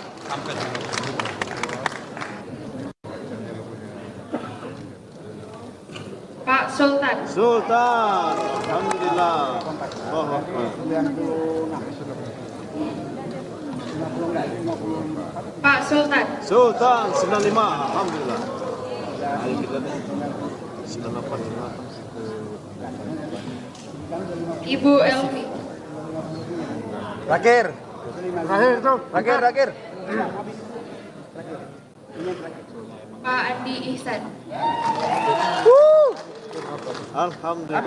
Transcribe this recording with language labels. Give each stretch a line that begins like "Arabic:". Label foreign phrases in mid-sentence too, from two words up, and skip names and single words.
Indonesian: Pak Sultan.
Arabic: Sultan. Alhamdulillah. Allahu Akbar.
Indonesian: Pak Sultan. Sultan 95. Alhamdulillah. Ayo kita 985. Ibu Elvi. Terakhir tuh. Terakhir. Pak Andi Ihsan. Alhamdulillah.